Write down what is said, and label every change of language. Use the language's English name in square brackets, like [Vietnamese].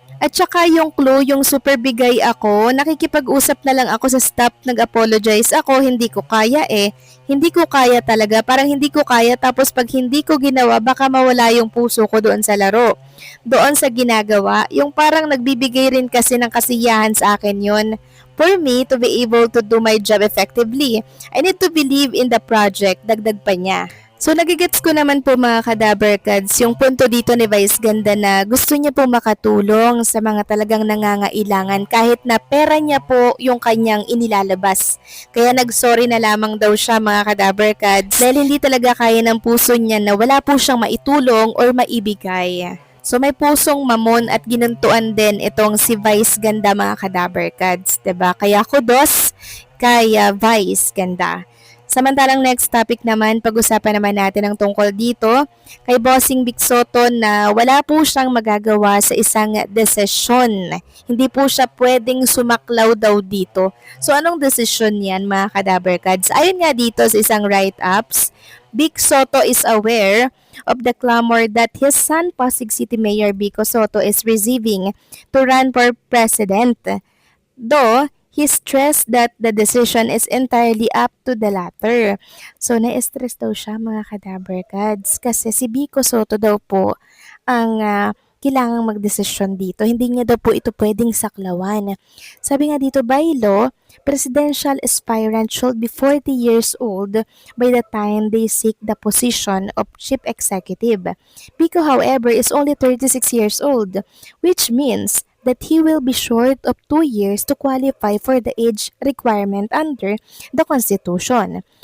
[Filipino] At saka yung clue, yung super bigay ako, nakikipag-usap na lang ako sa staff, nag-apologize ako, hindi ko kaya eh. Hindi ko kaya talaga, parang hindi ko kaya tapos pag hindi ko ginawa, baka mawala yung puso ko doon sa laro. Doon sa ginagawa, yung parang nagbibigay rin kasi ng kasiyahan sa akin yon. [English] For me to be able to do my job effectively, I need to believe in the project, [Filipino] dagdag pa niya. So nagigets ko naman po mga kadaberkads yung punto dito ni Vice Ganda na gusto niya po makatulong sa mga talagang nangangailangan kahit na pera niya po yung kanyang inilalabas. Kaya nagsorry na lamang daw siya mga kadaberkads dahil hindi talaga kaya ng puso niya na wala po siyang maitulong or maibigay. So may pusong mamon at ginuntuan din itong si Vice Ganda mga kadaberkads, 'di ba? Kaya kudos kay Vice Ganda. Samantalang next topic naman, pag-usapan naman natin ang tungkol dito kay Bossing Vic Soto na wala po siyang magagawa sa isang desisyon. Hindi po siya pwedeng sumaklaw daw dito. So anong desisyon yan mga kadaberkads? Ayon nga dito sa isang write-ups, [English] Vic Soto is aware of the clamor that his son Pasig City Mayor Vico Soto is receiving to run for president. Though, he stressed that the decision is entirely up to the latter. [Filipino] So, na-stress daw siya mga kadaberkads kasi si Vico Soto daw po ang kailangang magdesisyon dito. Hindi niya daw po ito pwedeng saklawan. Sabi nga dito, [English] by law, presidential aspirant should be 40 years old by the time they seek the position of chief executive. Vico, however, is only 36 years old, which means that he will be short of 2 years to qualify for the age requirement under the Constitution.